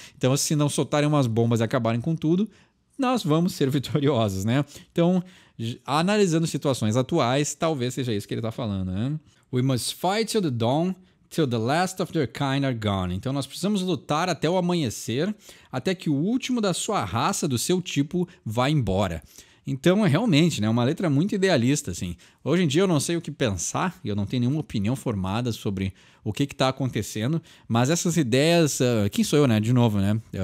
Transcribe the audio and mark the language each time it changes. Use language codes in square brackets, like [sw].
[pt] Então, se não soltarem umas bombas e acabarem com tudo, nós vamos ser vitoriosos, né? Então, analisando situações atuais, talvez seja isso que ele está falando, né? [en] We must fight till the dawn, till the last of their kind are gone. [pt] Então, nós precisamos lutar até o amanhecer, até que o último da sua raça, do seu tipo, vá embora. Então, é realmente, né, uma letra muito idealista, assim. Hoje em dia eu não sei o que pensar, e eu não tenho nenhuma opinião formada sobre o que está acontecendo, mas essas ideias... quem sou eu, né? De novo, né?